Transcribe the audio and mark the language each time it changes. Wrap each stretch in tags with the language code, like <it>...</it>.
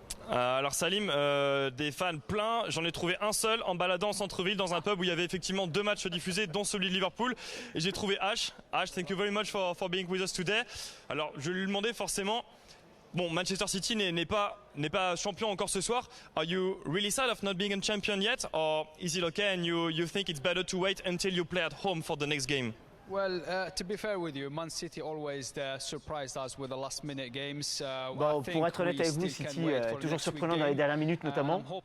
<fr>Alors Salim, des fans pleins, j'en ai trouvé un seul en baladant en centre-ville dans un pub où il y avait effectivement 2 matchs diffusés dont celui de Liverpool, et j'ai trouvé Ash,</fr> <en>thank you very much for being with us today.</en> <fr>Alors je lui demandais forcément, bon, Manchester City n'est pas champion encore ce soir.</fr> <en>Are you really sad of not being a champion yet, or is it okay and you think it's better to wait until you play at home for the next game? Well, to be fair with you, Man City always surprised us with the last-minute games.</en> <fr>Bon, pour être honnête avec vous, City est toujours surprenant dans les dernières minutes notamment.</fr>